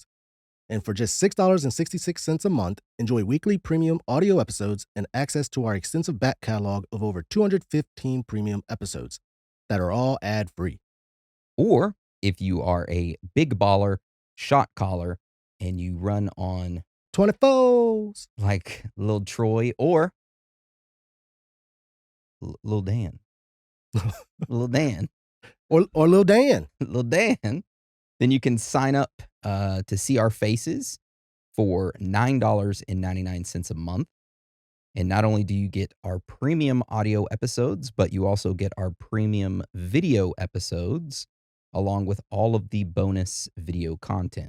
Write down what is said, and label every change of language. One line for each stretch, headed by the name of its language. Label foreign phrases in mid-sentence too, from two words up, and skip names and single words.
English: And for just $6.66 a month, enjoy weekly premium audio episodes and access to our extensive back catalog of over 215 premium episodes that are all ad-free. Or if you are a big baller, shot caller, and you run on 24s like Lil Troy or Lil Dan. Lil Dan. or Lil Dan. Lil Dan, then you can sign up to see our faces for $9.99 a month. And not only do you get our premium audio episodes, but you also get our premium video episodes along with all of the bonus video content.